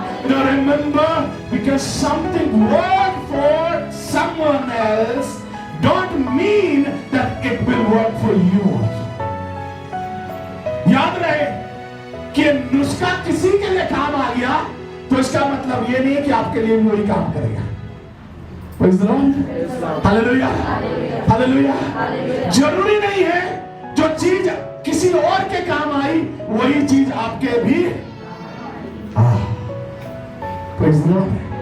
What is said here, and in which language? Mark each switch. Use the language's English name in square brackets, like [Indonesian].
[English] Now remember, because something worked for someone else don't mean that it will work for you also. [Hindi] याद रहे कि नुस्खा किसी के लिए काम आ गया तो इसका मतलब ये नहीं है कि आपके लिए वही काम करेगा। [English] Praise the Lord, hallelujah, hallelujah. [Hindi] जरूरी नहीं है जो चीज किसी और के काम आई वही चीज आपके भी [English] Praise the Lord.